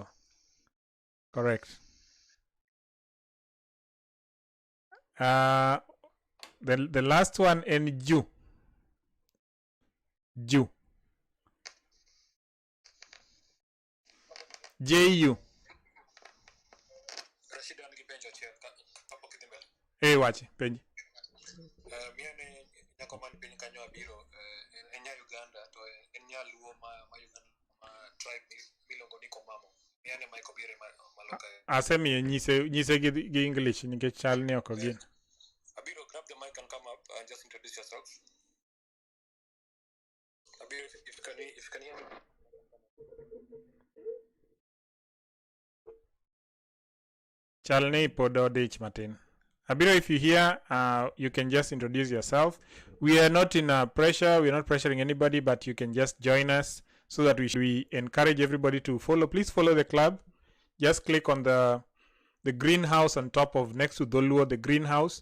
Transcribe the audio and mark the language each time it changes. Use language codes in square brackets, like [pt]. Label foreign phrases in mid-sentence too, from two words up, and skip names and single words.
[en] Correct. The last one in Ju. J-U. [luo] Hey, watch penji. Miane nyakoman piny kanyo abiro enya Uganda to enya luo ma Uganda tribe miluongo ni Komamo. Miane ma ikobire maloka. Asemi nyise gi English nikech chal ni ok gin. [en] Abiro, grab the mic and come up and just introduce yourself. Abiro, if you can hear me. [luo] Chal ni podo dich matin. [en] Abiro, if you hear, you can just introduce yourself. We are not in pressure. We are not pressuring anybody, but you can just join us so that we encourage everybody to follow. Please follow the club. Just click on the greenhouse on top of next to Dholuo, the greenhouse.